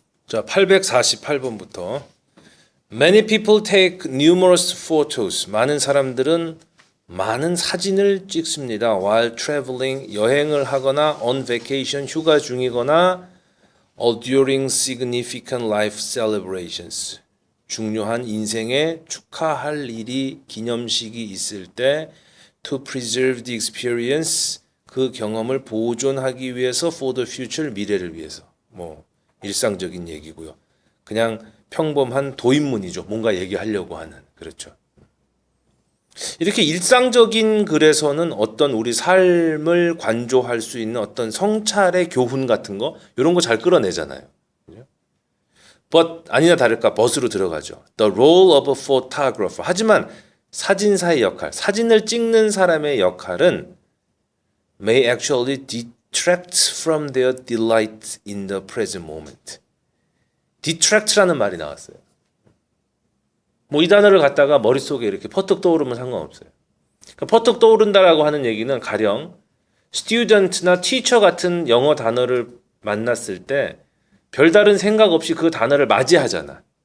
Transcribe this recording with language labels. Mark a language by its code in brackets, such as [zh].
[ko] 자, 848번부터 [en] Many people take numerous photos. [ko] 많은 사람들은 많은 사진을 찍습니다. [en] While traveling, [ko] 여행을 하거나 [en] on vacation, [ko] 휴가 중이거나 [en] or during significant life celebrations. [ko] 중요한 인생에 축하할 일이 기념식이 있을 때 [en] to preserve the experience, [ko] 그 경험을 보존하기 위해서 [en] for the future, [ko] 미래를 위해서. 일상적인 얘기고요. 그냥 평범한 도입문이죠. 뭔가 얘기하려고 하는. 그렇죠. 이렇게 일상적인 글에서는 어떤 우리 삶을 관조할 수 있는 어떤 성찰의 교훈 같은 거 이런 거 잘 끌어내잖아요. [en] But [ko] 아니나 다를까 but으로 들어가죠. [en] The role of a photographer. [ko] 하지만 사진사의 역할, 사진을 찍는 사람의 역할은 [en] may actually detract from their delight in the present moment. [ko] detract라는 말이 나왔어요. 이 단어를 갖다가 머릿속에 이렇게 퍼뜩 떠오르면 상관없어요. 그러니까 퍼뜩 떠오른다라고 하는 얘기는 가령 student나 teacher 같은 영어 단어를 만났을 때 별다른 생각 없이 그 단어를 맞이하잖아.